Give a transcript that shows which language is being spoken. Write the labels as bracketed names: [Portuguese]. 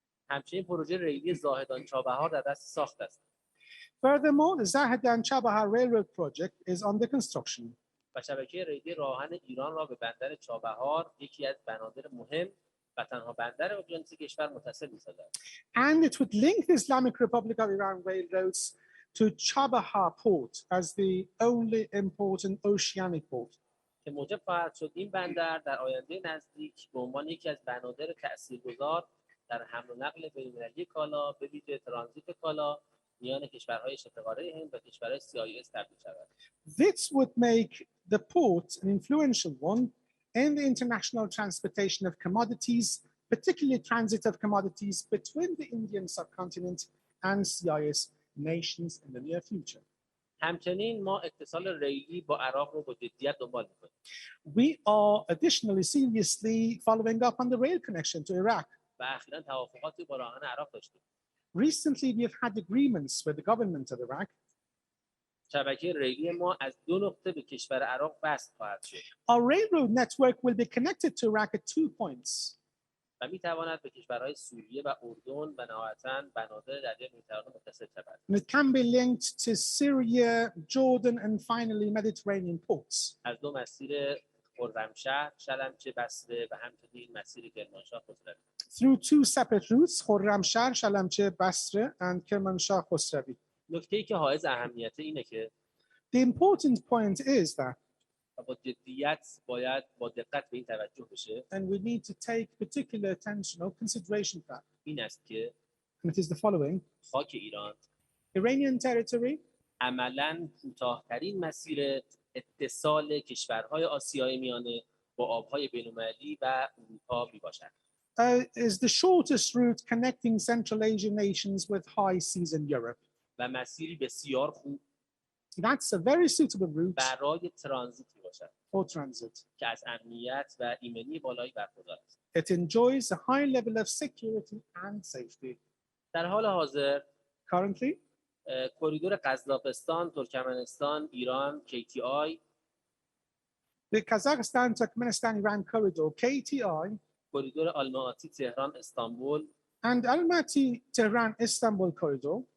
[Persian] همچنین پروژه ریلی زاهدان چابهار در دست ساخت است. [English] Furthermore, the Zahedan Chabahar Railroad project is under construction. [Persian] و شبکه ریلی راهن ایران را به بندر چابهار یکی از بنادر مهم و تنها بندر اقیانوس کشور متصل می‌سازد. [English] And it would link the Islamic Republic of Iran railroads to Chabahar port as the only important oceanic port. [Persian] که موجب خواهد شد این بندر در آینده نزدیک به عنوان یکی از بنادر تأثیرگذار در حمل و نقل بین‌المللی کالا به ویژه ترانزیت کالا میان کشورهای شبه قاره هند و کشورهای CIS تبدیل شود. [English] This would make the port an influential one in the international transportation of commodities, particularly transit of commodities between the Indian subcontinent and CIS nations in the near future. [Persian] همچنین ما اتصال ریلی با عراق رو با جدیت دنبال می‌کنیم. [English] We are additionally seriously following up on the rail connection to Iraq. [Persian] و اخیراً توافقاتی با راهن عراق داشتیم. [English] Recently, we have had agreements with the government of Iraq. [Persian] شبکه ریلی ما از 2 نقطه به کشور عراق وصل خواهد شد. [English] Our railroad network will be connected to Iraq at 2 points. [Persian] و می‌تواند به کشورهای سوریه و اردن و نهایتاً بنادر دریای مدیترانه متصل شود. [English] And it can be linked to Syria, Jordan, and finally Mediterranean ports. [Persian] از 2 مسیر خرمشهر، شلمچه، بصره و همچنین مسیر کرمانشاه خسروی. [English] Through 2 separate routes, Khorramshahr, Shalamcheh, Basra, and Kermanshah Khosravi. [Persian] نکته‌ای که حائز اهمیت اینه که [English] The important point is that, [Persian] با جدیت باید با دقت به این توجه بشه، [English] and we need to take particular attention or consideration for that, [Persian] این است که [English] and it is the following. [Persian] خاک ایران [English] Iranian territory [Persian] عملاً کوتاه‌ترین مسیر اتصال کشورهای آسیای میانه با آبهای بین‌المللی و اروپا میباشد. [English] is the shortest route connecting Central Asian nations with high seas in Europe. [Persian] و مسیری بسیار خوب [English] That's a very suitable route [Persian] برای ترانزیت میباشد [English] for transit. [Persian] که از امنیت و ایمنی بالایی برخوردار است. [English] It enjoys a high level of security and safety. [Persian] در حال حاضر [English] Currently, [Persian] کریدور قزاقستان، ترکمنستان، ایران، KTI، [English] the Kazakhstan-Turkmenistan-Iran corridor, KTI, [Persian] کریدور آلماتی تهران استانبول [English] and Almaty-Tehran-Istanbul corridor